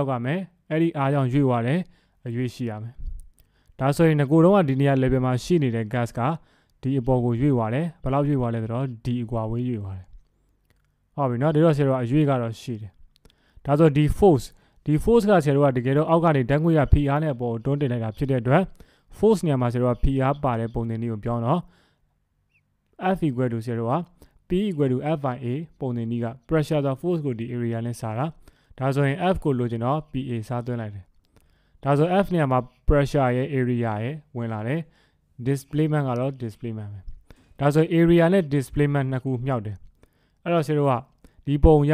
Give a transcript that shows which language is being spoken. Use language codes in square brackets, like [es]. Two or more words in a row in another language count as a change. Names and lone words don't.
[my] က်ကမယ်အဲ့ဒီအားကြောင့်ရွေ့သွားတယ်အရွေ့ရှိရမယ်ဒါဆိုရင်ငကိုတော့ကဒီနေရာ level မှာရှိနေတဲ့ gas ကဒီအပေါ်ကိုရွေ့သွားတယ်ဘယ်လောက်ရွေ့သွားလဲဆိုတော့ဒီအကွာဝေးရွေ့သွားတယ်ဟုတ်ပြီနော်ဒီတော့ဆရာတို့အရွေ့ကတော့ရှိတယ်ဒါဆိုဒီ force ကဆရာတို့ကတကယ်တော့အောက်ကနေဓာတ်ငွေ့ရဖိအားနဲ့အပေါ်ကိုတွန်းတင်လိုက်တာဖြစ်တဲ့အတွက် force နေရာမှာဆရာတို့ကဖိအားပါတဲ့ပုံသဏ္ဍာန်ကိုပြောတော့ [en] F equal to [my] ဆရာတို့က [en] P equal to F/A [my] ပုံသဏ္ဍာန်က pressure ဆို force ကိုဒီ area နဲ့စားတာဒါဆိုရင် F ကိုလိုချင်တော့ PA စားသွင်းလိုက်တယ်ဒါဆို F နေရာမှာ pressure ရဲ့ area ရဲ့ဝင်လာတယ် displacement ကတော့ displacement ပဲဒါဆို area နဲ့ displacement နှစ်ခုမြောက်တယ်အဲ့တော့ဆရာတို့ကဒီပုံရ